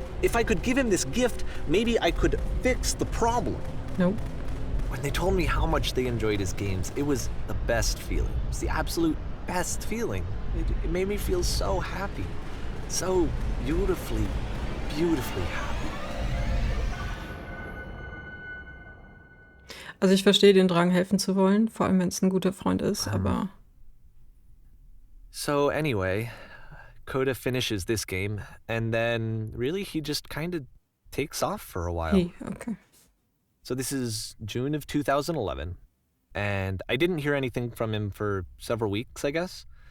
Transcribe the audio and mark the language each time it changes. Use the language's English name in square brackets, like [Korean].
[English] If I could give him this gift, maybe I could fix the problem. Nope. When they told me how much they enjoyed his games, it was the best feeling. It was the absolute best feeling. It made me feel so happy. So beautifully, beautifully happy. [German] Also ich verstehe den Drang, helfen zu wollen, vor allem wenn es ein guter Freund ist, aber... [English] So anyway, Coda finishes this game, and then really he just kind of takes off for a while. Okay. So this is June of 2011, and I didn't hear anything from him for several weeks, I guess.